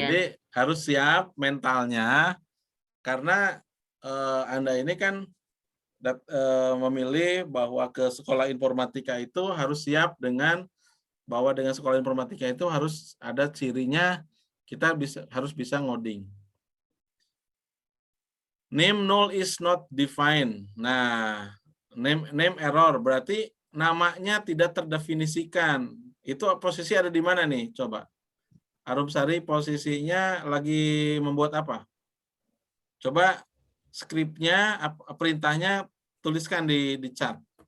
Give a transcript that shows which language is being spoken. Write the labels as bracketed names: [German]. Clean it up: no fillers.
[Indonesian] jadi harus siap mentalnya karena Anda ini kan memilih bahwa ke sekolah informatika itu harus siap dengan bahwa dengan sekolah informatika itu harus ada cirinya kita harus bisa ngoding. [English] Name null is not defined. [Indonesian] Nah, name error berarti namanya tidak terdefinisikan. Itu posisi ada di mana nih? Coba. Arumsari posisinya lagi membuat apa? Coba skripnya, perintahnya tuliskan di chat.